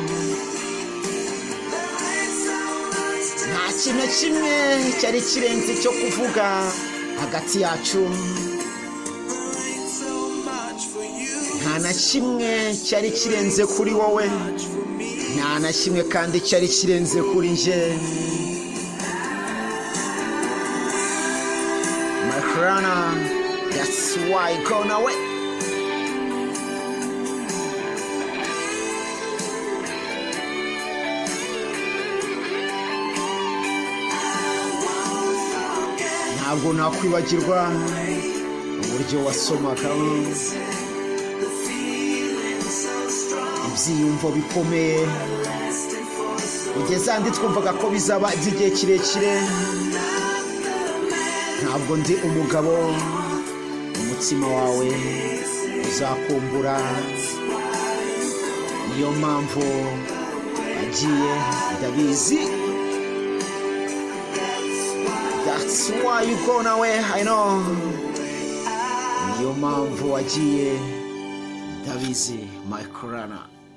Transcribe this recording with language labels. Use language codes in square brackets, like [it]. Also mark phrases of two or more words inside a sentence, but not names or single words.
[rw] Nta kintu na kimwe cyari kirenze cyo kuvuga hagati yacu, nta na kimwe cyari kirenze kuri wowe, nta na kimwe kandi cyari kirenze kuri njye. [en] My crown, that's why I gone away. [rw] Ntabwo nakwibagirwa uburyo wasomaga ibyiyumvo bikomeye, kugeza ahandi twumvaga ko bizaba iby'igihe kirekire. Ntabwo ndi umugabo, umutima wawe uzakumbura. Niyo mpamvu agiye, ndabizi. [en] That's why you gone away, I know. [rw] Niyo mpamvu wagiye, ndabizi, [en] my crown.